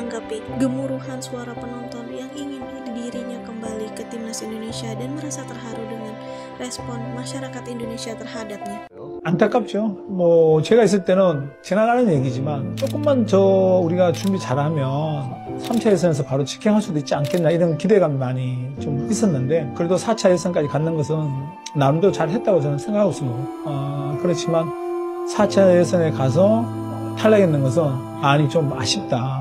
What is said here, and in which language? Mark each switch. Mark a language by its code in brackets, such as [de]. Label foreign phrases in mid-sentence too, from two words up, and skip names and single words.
[id] Tetapi gemuruhan suara penonton yang ingin dirinya kembali ke timnas Indonesia dan merasa terharu dengan respon masyarakat Indonesia terhadapnya. [ko] 안타깝죠. 제가 있을 때는 지나가는 얘기지만 조금만 우리가 준비 잘하면 3차 예선에서 바로 직행할 수도 있지 않겠나 이런 기대감이 많이 좀 있었는데 그래도 4차 예선까지 갔는 것은 나름대로 잘했다고 저는 생각하고 있습니다. 그렇지만 4차 예선에 가서 탈락했는 것은 좀 아쉽다.